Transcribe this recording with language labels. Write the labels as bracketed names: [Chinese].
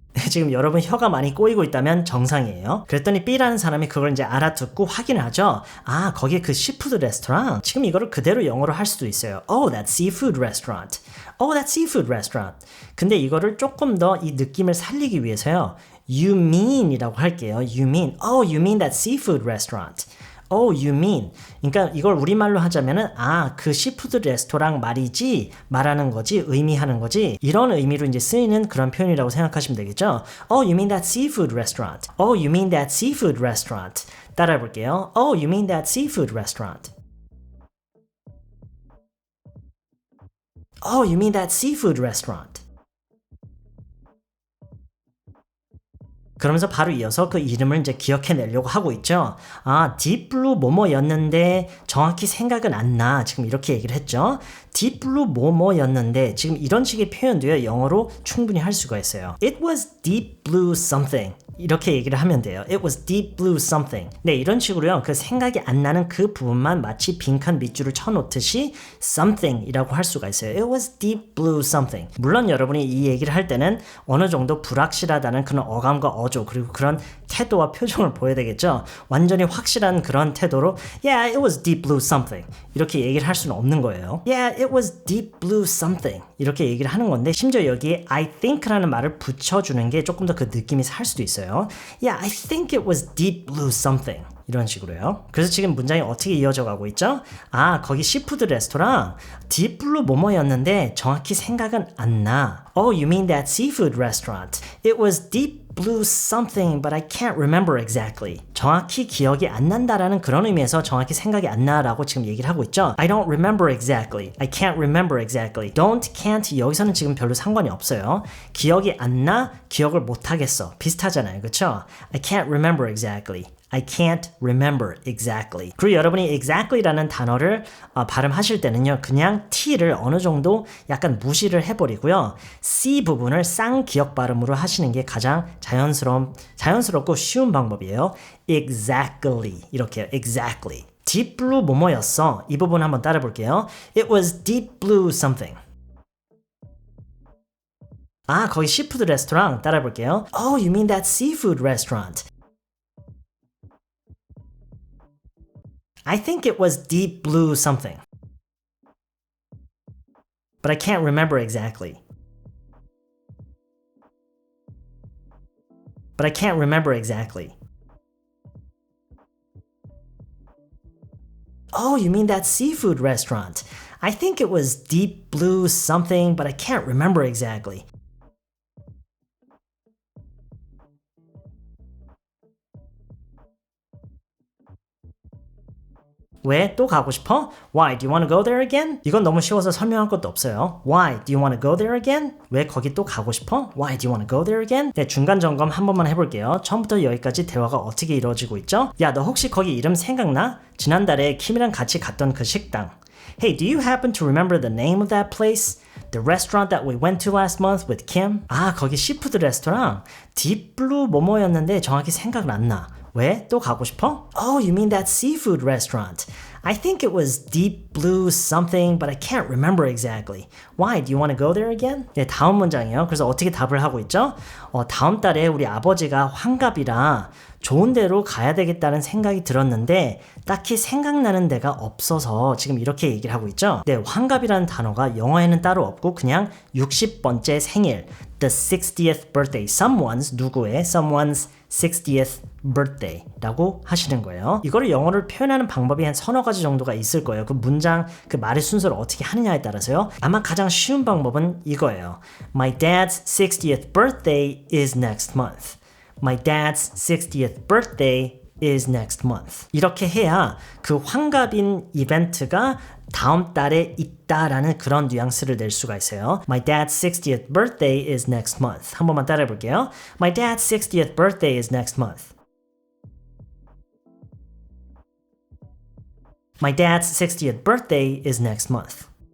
[Korean] 지금 여러분 혀가 많이 꼬이고 있다면 정상이에요. 그랬더니 B라는 사람이 그걸 이제 알아듣고 확인을 하죠. 아, 거기에 그 시푸드 레스토랑. 지금 이거를 그대로 영어로 할 수도 있어요. [English] Oh, that seafood restaurant. Oh, that seafood restaurant. [Korean] 근데 이거를 조금 더 이 느낌을 살리기 위해서요. [English] You mean [Korean] 이라고 할게요. [English] You mean. Oh, you mean that seafood restaurant. Oh, you mean. [Korean] 그러니까 이걸 우리말로 하자면은 그 시푸드 레스토랑 말이지 말하는 거지 의미하는 거지 이런 의미로 이제 쓰이는 그런 표현이라고 생각하시면 되겠죠. [English] Oh, you mean that seafood restaurant. Oh, you mean that seafood restaurant. [Korean] 따라해 볼게요. [English] Oh, you mean that seafood restaurant. Oh, you mean that seafood restaurant. [Korean] 그러면서 바로 이어서 그 이름을 이제 기억해내려고 하고 있죠. 딥블루 뭐뭐였는데 정확히 생각은 안 나. 지금 이렇게 얘기를 했죠. 딥블루 뭐뭐였는데 지금 이런 식의 표현도요. 영어로 충분히 할 수가 있어요. [English] It was deep blue something. [Korean] 이렇게 얘기를 하면 돼요. [English] It was deep blue something. [Korean] 네, 이런 식으로요. 그 생각이 안 나는 그 부분만 마치 빈칸 밑줄을 쳐놓듯이 something이라고 할 수가 있어요. [English] It was deep blue something. [Korean] 물론 여러분이 이 얘기를 할 때는 어느 정도 불확실하다는 그런 어감과 어조 그리고 그런 태도와 표정을 보여야 되겠죠. 완전히 확실한 그런 태도로 [English] Yeah, it was deep blue something. [Korean] 이렇게 얘기를 할 수는 없는 거예요. [English] Yeah, it was deep blue something. [Korean] 이렇게 얘기를 하는 건데 심지어 여기에 I think라는 말을 붙여주는 게 조금 더 그 느낌이 살 수도 있어요. [English] Yeah, I think it was deep blue something. [Korean] 이런 식으로요. 그래서 지금 문장이 어떻게 이어져 가고 있죠? 거기 시푸드 레스토랑 딥블루 뭐뭐였는데 정확히 생각은 안 나. [English] Oh, you mean that seafood restaurant. It was deep blue something, but I can't remember exactly. [Korean] 정확히 기억이 안 난다라는 그런 의미에서 정확히 생각이 안 나라고 지금 얘기를 하고 있죠. [English] I don't remember exactly. I can't remember exactly. [Korean] Don't, can't 여기서는 지금 별로 상관이 없어요. 기억이 안 나, 기억을 못 하겠어. 비슷하잖아요. 그렇죠? [English] I can't remember exactly. I can't remember exactly. [Korean] 그리고 여러분이 exactly라는 단어를 발음하실 때는요. 그냥 T를 어느 정도 약간 무시를 해버리고요. C 부분을 쌍기역 발음으로 하시는 게 가장 자연스럽고 쉬운 방법이에요. [English] Exactly. [Korean] 이렇게요. [English] Exactly. [Korean] Deep blue 뭐뭐였어. 이 부분 한번 따라 볼게요. [English] It was deep blue something. [Korean] 거기 시푸드 레스토랑 따라 볼게요. [English] Oh, you mean that seafood restaurant. I think it was deep blue something. But I can't remember exactly. but I can't remember exactly. Oh, you mean that seafood restaurant? I think it was Deep Blue something, but I can't remember exactly. [Korean] 왜? 또 가고 싶어? [English] Why? Do you want to go there again? [Korean] 이건 너무 쉬워서 설명할 것도 없어요. [English] Why? Do you want to go there again? [Korean] 왜 거기 또 가고 싶어? [English] Why? Do you want to go there again? [Korean] 네, 중간 점검 한 번만 해볼게요. 처음부터 여기까지 대화가 어떻게 이루어지고 있죠? 야, 너 혹시 거기 이름 생각나? 지난달에 킴이랑 같이 갔던 그 식당. [English] Hey, do you happen to remember the name of that place? The restaurant that we went to last month with Kim? [Korean] 아, 거기 시푸드 레스토랑 딥블루 뭐뭐였는데 정확히 생각은 안 나. 왜? 또 가고 싶어? [English] Oh, you mean that seafood restaurant. I think it was Deep Blue something, but I can't remember exactly. Why? Do you want to go there again? [Korean] 네, 다음 문장이에요. 그래서 어떻게 답을 하고 있죠? 다음 달에 우리 아버지가 환갑이라 좋은 데로 가야 되겠다는 생각이 들었는데 딱히 생각나는 데가 없어서 지금 이렇게 얘기를 하고 있죠. 네, 환갑이라는 단어가 영어에는 따로 없고 그냥 60번째 생일, [English] the 60th birthday, someone's 60th birthday [Korean] 라고 하시는 거예요. 이거를 영어를 표현하는 방법이 한 서너 가지 정도가 있을 거예요. 그 문장, 그 말의 순서를 어떻게 하느냐에 따라서요. 아마 가장 쉬운 방법은 이거예요. [English] My dad's 60th birthday is next month. My dad's 60th birthday is next month. [Korean] 이렇게 해야 그 환갑인 이벤트가 다음 달에 있다라는 그런 뉘앙스를 낼 수가 있어요. [English] My dad's 60th birthday is next month. [Korean] 한 번만 따라해 볼게요. [English] My dad's 60th birthday is next month. My dad's 60th birthday is next month.